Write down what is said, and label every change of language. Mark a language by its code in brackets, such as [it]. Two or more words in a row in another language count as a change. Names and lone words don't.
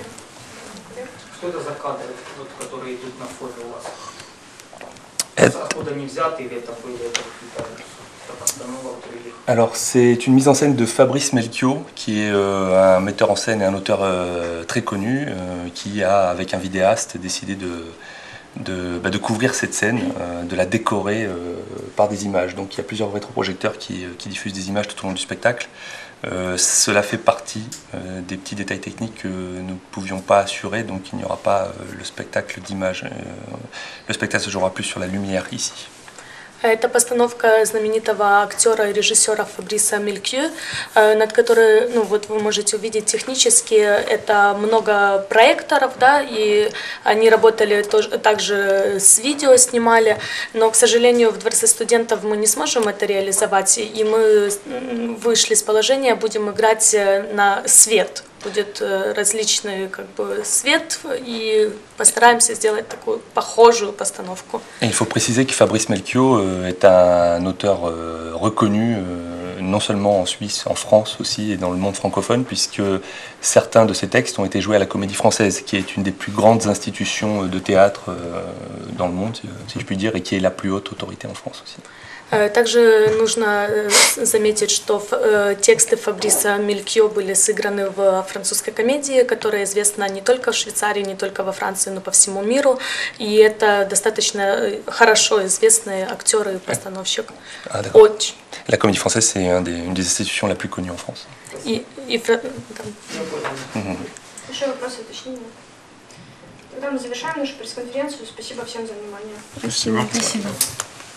[ru] Что это за кадры, вот, которые идут на фото у вас? Откуда они взяты или это были какие-то постановок других? [fr] Alors c'est une mise en scène de Fabrice Melchior, qui est un metteur en scène et un auteur très connu, qui a, avec un vidéaste, décidé de couvrir cette scène, de la décorer par des images. Donc il y a plusieurs rétroprojecteurs qui diffusent des images tout au long du spectacle. Cela fait partie des petits détails techniques que nous ne pouvions pas assurer, donc il n'y aura pas le spectacle d'image. Le spectacle se jouera plus sur la lumière ici. [ru] Это постановка знаменитого актера и режиссера Фабриса Мелькью, над которой, ну вот вы можете увидеть технически, это много проекторов, да, и они работали также с видео, снимали, но, к сожалению, в Дворце студентов мы не сможем это реализовать, и мы вышли с положения, будем играть на свет. Будет различный как бы свет и постараемся сделать такую похожую постановку. [fr] Et il faut préciser que Fabrice Melchior est un auteur reconnu non seulement en Suisse, en France aussi et dans le monde francophone, puisque certains de ses textes ont été joués à la Comédie Française, qui est une des plus grandes institutions de théâtre dans le monde, si je puis dire, et qui est la plus haute autorité en France aussi. [ru] Также нужно заметить, что тексты Фабриса Мелькью были сыграны в французской комедии, которая известна не только в Швейцарии, не только во Франции, но по всему миру. И это достаточно хорошо известный актер и постановщик. Очень. [fr] La Comédie Française, c'est une des institutions la plus connue en France. [ru] Еще вопросы, уточнения? Тогда мы завершаем нашу пресс-конференцию. Спасибо всем за внимание. Спасибо. Спасибо.